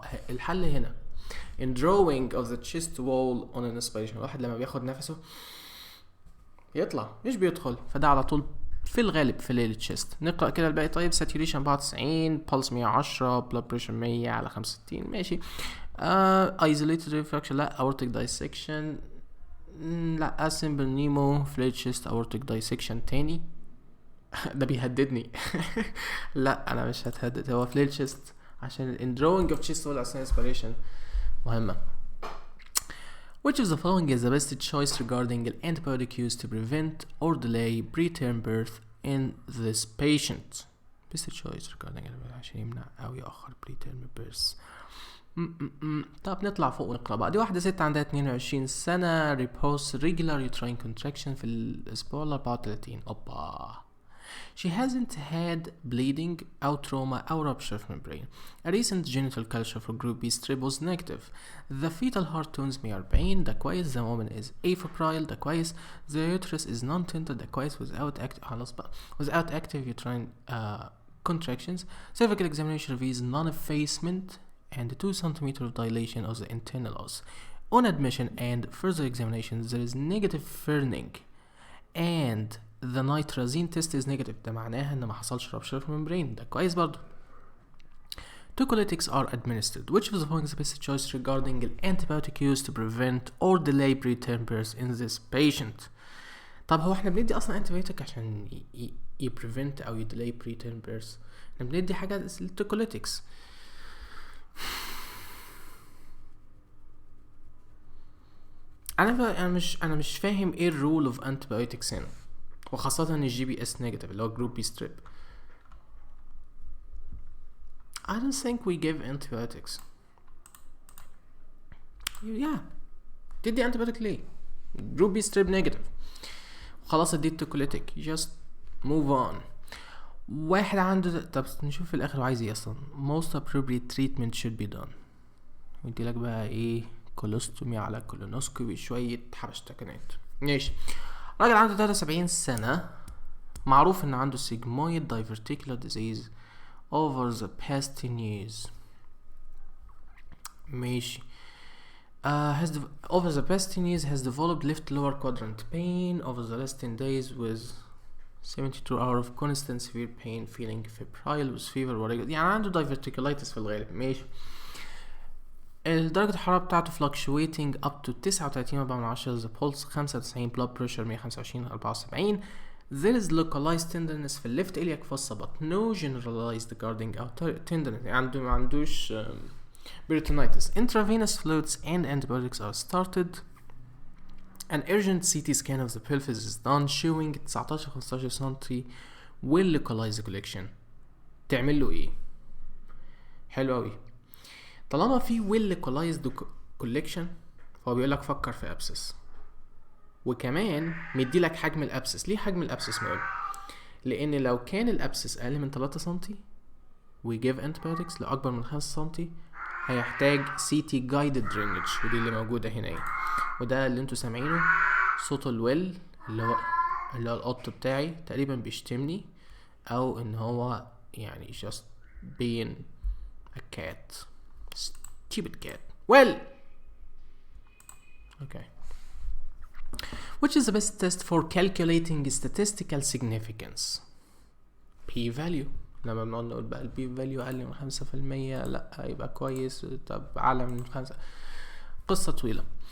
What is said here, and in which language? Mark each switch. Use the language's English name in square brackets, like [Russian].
[Arabic] الحل هنا [English] indrawing of the chest wall on inspiration. [Arabic] الواحد لما بياخد نفسه يطلع مش بيدخل، فده على طول في الغالب في ليل التشست. نقرأ كده الباقي. [English] طيب saturation 94، pulse 110، blood pressure 100 على 65. [Arabic] ماشي. [English] isolated refraction [Arabic] لا. [English] aortic dissection لا. simple nemo flared chest aortic dissection تاني. [Arabic] ده بيهددني. لا انا مش هتهدد، هو [English] flared chest [Arabic] عشان [English] indrawing of chest wall as inspiration [Arabic] مهمة. [English] Which of the following is the best choice regarding the antibiotic used to prevent or delay preterm birth in this patient? Best choice regarding [Arabic] عشان يمنع أو يأخر [English] preterm birth. [Arabic] طب نطلع فوق ونقرأ بقى. دي واحدة ست عندها 22 سنة [English] repose regular uterine contraction [Arabic] في الأسبوع 34. أوبا. [English] She hasn't had bleeding أو trauma أو rupture of membrane. A recent genital culture for group B strep was negative. The fetal heart tones 140. [Arabic] ده كويس. [English] The woman is afebrile. [Arabic] ده كويس. [English] The uterus is non-tinted. [Arabic] ده كويس. [English] without active uterine contractions. Cervical examination reveals non-effacement and 2 cm of dilation of the internal os. On admission and further examination there is negative firming and the nitrazine test is negative. [Arabic] ده معناها ان ما حصلش [English] rupture of membrane. [Arabic] ده كويس برضو. [English] Two colytics are administered. Which of the following is the best choice regarding the antibiotic used to prevent or delay preterm birth in this patient? [Arabic] طب هو احنا بندي اصلا antibiotic عشان [English] prevent [Arabic] او [English] delay preterm birth؟ [Arabic] احنا بندي حاجة التوكوليتكس. انا مش فاهم ايه الرول اوف antibiotics هنا، وخاصة ان الجي بي اس نيجاتيف اللي هو جروب بي ستريب. [English] I don't think we give antibiotics. Yeah. [Arabic] تدي antibiotic ليه؟ جروب بي ستريب نيجاتيف. وخلاص اديت توكوليتيك. [English] Just move on. [Arabic] واحد عنده طب نشوف في الاخر هو عايز ايه اصلا. [English] Most appropriate treatment should be done. [Arabic] ويدي لك بقى ايه؟ كولوستومي على كولونوسكوبي شوية حبشتكنات. ماشي. راجل عنده 73 سنة معروف ان عنده [English] sigmoid diverticular disease over the past 10 years. [Arabic] ماشي. [English] over the past 10 years has developed left lower quadrant pain over the last 10 days with 72 hours of constant severe pain feeling febrile with fever [Arabic] ورجل. يعني عنده diverticulitis في الغالب. ماشي. درجة الحرارة بتاعته [English] fluctuating up to 39.4. the pulse 95. blood pressure 125/74. there is localized tenderness في left iliac fossa but no generalized guarding أو tenderness. [Arabic] ما عندوش peritonitis. [English] intravenous fluids and antibiotics are started. an urgent CT scan of the pelvis is done showing 19-15 سنتي well localized collection. [Arabic] تعمل له ايه؟ حلو اوي. طالما في [English] well localized collection [Arabic] هو بيقولك فكر في abscess، وكمان مديلك حجم الابسس. ليه حجم الابسس مهم؟ لان لو كان الابسس اقل من 3 سنتي [English] we give antibiotics. [Arabic] لو اكبر من 5 سنتي هيحتاج [English] CT guided drainage، [Arabic] ودي اللي موجودة هنا ايه. وده اللي انتوا سامعينه صوت الويل اللي هو القط بتاعي تقريبا بيشتمني او ان هو يعني [English] just being a cat stupid cat. well okay. Which is the best test for calculating statistical significance? p-value. [Arabic] لما بنقعد نقول بقى البي فاليو اقل من 5% لا يبقى كويس، طب اعلى من 5 قصة طويلة.